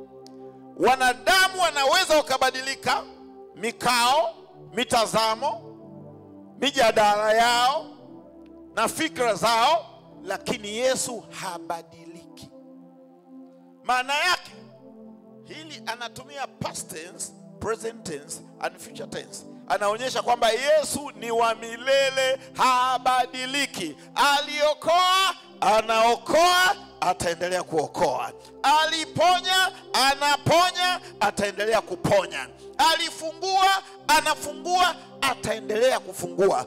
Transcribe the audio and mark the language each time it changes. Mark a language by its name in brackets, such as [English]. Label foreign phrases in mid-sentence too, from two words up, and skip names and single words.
[Swahili] Wanadamu wanaweza wakabadilika mikao, mitazamo, mijadala yao na fikra zao, lakini Yesu habadiliki. Maana yake hili anatumia [English] past tense, present tense and future tense. [Swahili] Anaonyesha kwamba Yesu ni wa milele, habadiliki. Aliokoa, anaokoa, ataendelea kuokoa. Aliponya, anaponya, ataendelea kuponya. Alifungua, anafungua, ataendelea kufungua.